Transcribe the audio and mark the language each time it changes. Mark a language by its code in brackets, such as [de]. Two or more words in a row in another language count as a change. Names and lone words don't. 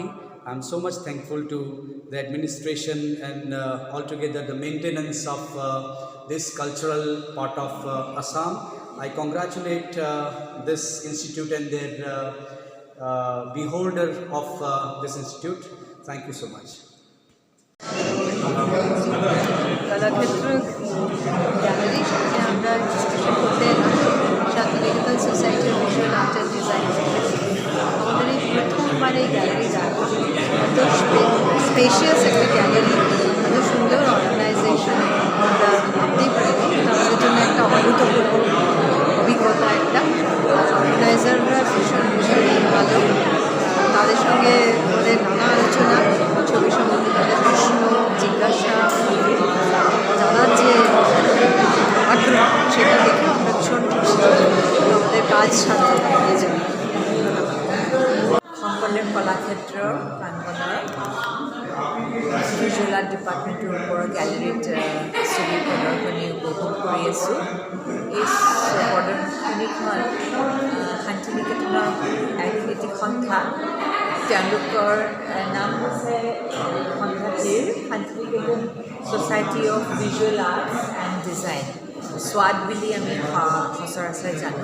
[en] I'm so much thankful to the administration and altogether the maintenance of this cultural part of Assam. I congratulate this institute and their beholder of this institute. Thank you so much. [bn] কলাক্ষেত্র গ্যালারি সেখানে আমরা এক্সিবিশন করতে এলাম শান্তিনিকেতন সোসাইটির ভিজুয়াল আর্ট অ্যান্ড ডিজাইন। আমাদের এই প্রথমবার এই গ্যালারি দেখা, এত স্পেশিয়াস একটা গ্যালারি, এত সুন্দর অর্গানাইজেশন, আমরা ভাবতেই পারিনি। এটা আমাদের জন্য একটা অভূতপূর্ব অভিজ্ঞতা। একটা অর্গানাইজাররা ভীষণ ভালো, তাদের সঙ্গে আমাদের নানা আলোচনা, ছবি সম্বন্ধে তাদের প্রশ্ন জিজ্ঞাসা, জানার যে আগ্রহ, সেটা দেখে আমরা ভীষণ খুশি। আমাদের কাজ সার্থক হয়ে যাবে। [as] শংকৰদেৱ কলাক্ষেত্ৰ প্ৰাংগণৰ ভিজুৱেল আৰ্ট ডিপাৰ্টমেণ্টৰ ওপৰৰ গেলেৰীত ছবি প্ৰদৰ্শনী উপভোগ কৰি আছোঁ। এই প্ৰদৰ্শনীখন শান্তিনিকেতনৰ আইডেণ্টিটি সন্থা, তেওঁলোকৰ নাম হৈছে সন্থাটিৰ শান্তিনিকেতন ছ'চাইটি অফ ভিজুৱেল আৰ্ট এণ্ড ডিজাইন, স্বাদ বুলি আমি সচৰাচৰ জানো।